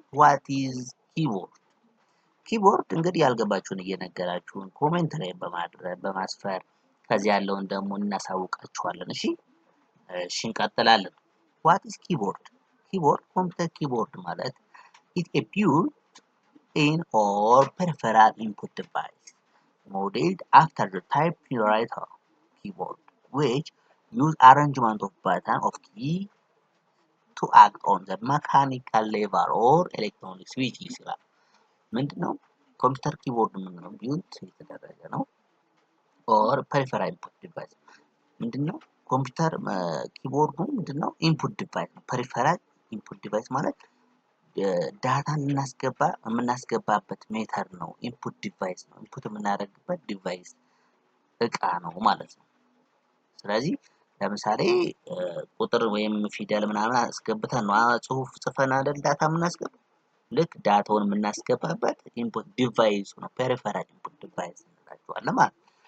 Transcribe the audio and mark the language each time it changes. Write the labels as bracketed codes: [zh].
[en] ዋት ኢዝ ኪቦርድ? [am] ኪቦርድ እንግዲህ ያልገባችሁን እየነገራችሁን ኮሜንት ላይ በማስፈር ከዚህ ያለውን ደግሞ እናሳውቃችኋለን። እሺ እንቀጥላለን። ዋት ኢዝ ኪቦርድ? [en] ኮምፒውተር ኪቦርድ ማለት ኢት ኤ ቢልት ኢን ኦር ፐሪፈራል ኢንፑት ዲቫይስ modeled after the typewriter keyboard which use arrangement of button of key to act on the mechanical lever or electronic switch [am] ይላል። ምንድነው? ኮምፒውተር ኪቦርድ ምንድነው? ቢልት የተደረገ ነው። [en] ኦር ፐሪፈራል ኢንፑት ዲቫይስ [am] ምንድነው? ኮምፒውተር ኪቦርዱ ምንድነው? ኢንፑት ዲቫይስ ነው። ፐሪፈራል ኢንፑት ዲቫይስ ማለት ዳታን የምናስገባበት ሜተር ነው። ኢንፑት ዲቫይስ ነው። ኢንፑት የምናደርግበት ዲቫይስ እቃ ነው ማለት ነው። ስለዚህ ለምሳሌ ቁጥር ወይም ፊደል ምናምን አስገብተን ነው ጽሁፍ ጽፈን አይደል ዳታ የምናስገባው። ልክ ዳታውን የምናስገባበት ኢንፑት ዲቫይስ ነው። ፔሪፈራል ኢንፑት ዲቫይስ እንላቸዋለን ማለት ነው።